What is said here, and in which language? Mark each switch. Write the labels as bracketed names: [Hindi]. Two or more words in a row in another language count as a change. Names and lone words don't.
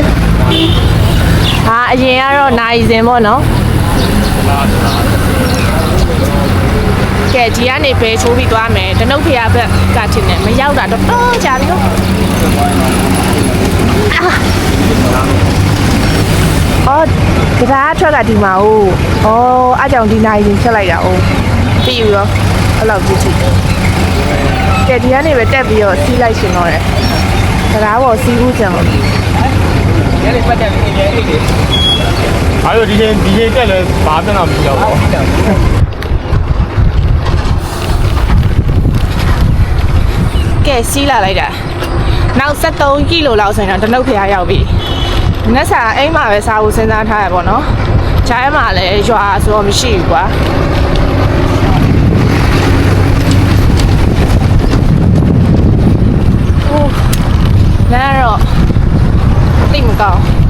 [Burmese] ဟာအရင်ကတော့နိုင်စင်ပေါ့နော်ကဲဒီကနေဘယ်ချိုးပြီးသွားမယ်တနုတ်ဖျားဘက်ကထင်တယ်မရောက်တာတော့တော်ကြာပြီနော်အော်တရားထွက်ကဒီမှာ哦အားကြောင့်ဒီနိုင်စင်ချက်လိုက်တာ哦ပြီးရောအဲ့လောက်ကြည့်ကြည့်ကဲဒီကနေပဲတက်ပြီးတော့စီးလိုက်ရှင်တော့တယ်တရားပေါ်စီးဦးကြံလို့ [Chinese] 还有这些带来麻烦了比较好。 [Burmese] ကဲစီးလာလိုက်တာနောက်73ကီလိုလောက်ဆိုရင်တော့တနုတ်ဖျားရောက်ပြီနက်စာအိမ်မှာပဲစားဖို့စဉ်းစားထားရပေါ့နော်ဂျိုင်းမှာလည်းရွာဆိုတော့မရှိဘူးကွာလမ်းတော့တိတ်မကောင်း